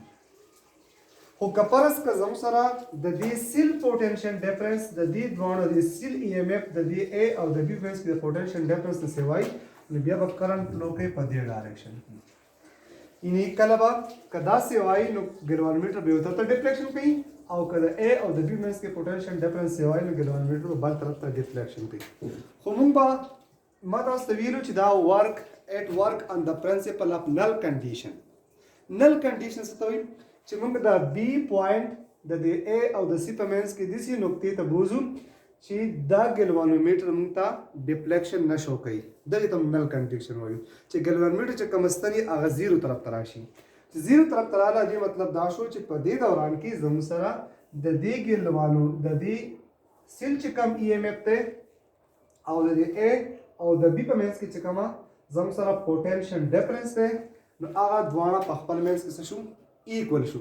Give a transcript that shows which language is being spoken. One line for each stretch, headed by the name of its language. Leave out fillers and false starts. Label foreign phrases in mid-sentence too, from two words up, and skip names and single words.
Pashto: خو که فرض که زموږ سره د دې سیل
English: potential difference
Pashto: د دې دوه د سیل ای ایم اف د دې A او د B په منځ کې د
English: potential difference
Pashto: څه وایي نو بیا به
English: current flow
Pashto: کوي په دې ډایرکشن کې. یعنی کله به که داسې وایي نو ګلوانومیټر به یو طرف ته ډیفلیکشن کوي او که د A او د B منځ کې
English: potential difference
Pashto: وایي نو ګلوانومیټر به بل طرف ته ډیفلیکشن کوي. خو موږ به ما تاسو ته ویلو چې دا
English: work on the principle of null condition. null condition
Pashto: څه ته وایي چې موږ د B پوینټ د A او د C په منځ کې داسې نقطې ته بوزو چې دا ګلوانومیټر موږ ته ډیفلیکشن نشو کوي. دغه ته
English: null condition
Pashto: وایو چې ګلوانومیټر چې کوم ستنی هغه زیرو طرف ته راشي. چې زیرو طرف ته رااله دې مطلب دا شو چې په دې دوران کې زموږ سره د دې ګلوانو د دې سیل چې کم ای ایم اف ته او د A او د B په منځ کې چې کومه زموږ سره
English: potential difference
Pashto: ده نو هغه دواړه په خپل منځ کې څه شو ایکوال شو.